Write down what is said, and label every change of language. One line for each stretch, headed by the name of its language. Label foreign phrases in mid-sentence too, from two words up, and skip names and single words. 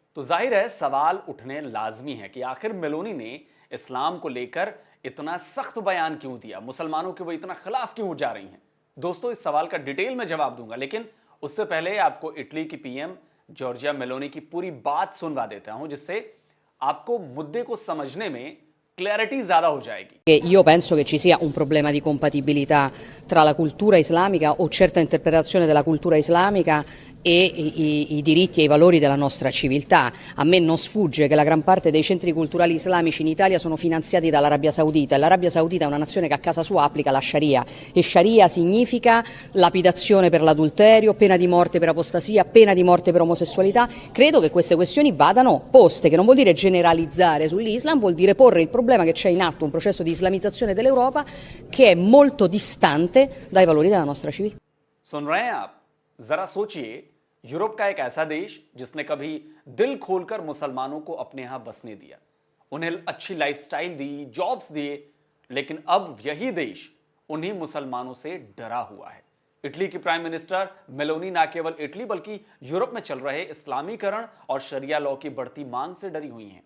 Hindi: तो जाहिर है सवाल उठने लाजमी है कि आखिर मेलोनी ने इस्लाम को लेकर इतना सख्त बयान क्यों दिया, मुसलमानों के वो इतना खिलाफ क्यों जा रही हैं। दोस्तों, इस सवाल का डिटेल में जवाब दूंगा, लेकिन उससे पहले आपको इटली की पीएम जॉर्जिया मेलोनी की पूरी बात सुनवा देता हूं, जिससे आपको मुद्दे को समझने में क्लैरिटी ज्यादा हो जाएगी।
Italian: Io penso che ci sia un problema di compatibilità tra la cultura islamica o certa interpretazione della cultura islamica e i diritti e i valori della nostra civiltà. A me non sfugge che la gran parte dei centri culturali islamici in Italia sono finanziati dall'Arabia Saudita, e l'Arabia Saudita è una nazione che a casa sua applica la Sharia, e Sharia significa lapidazione per l'adulterio, pena di morte per apostasia, pena di morte per omosessualità. Credo che queste questioni vadano poste, che non vuol dire generalizzare sull'Islam, vuol dire porre il problema che c'è in atto un processo di islamizzazione dell'Europa che è molto distante dai valori della nostra civiltà.
Hindi: सुन रहे हैं आप? जरा सोचिए, यूरोप का एक ऐसा देश जिसने कभी दिल खोलकर मुसलमानों को अपने यहां बसने दिया, उन्हें अच्छी लाइफस्टाइल दी, जॉब्स दिए, लेकिन अब यही देश उन्हीं मुसलमानों से डरा हुआ है। इटली की
English: prime minister
Hindi: मेलोनी ना केवल इटली बल्कि यूरोप में चल रहे इस्लामीकरण और शरिया लॉ की बढ़ती मांग से डरी हुई हैं।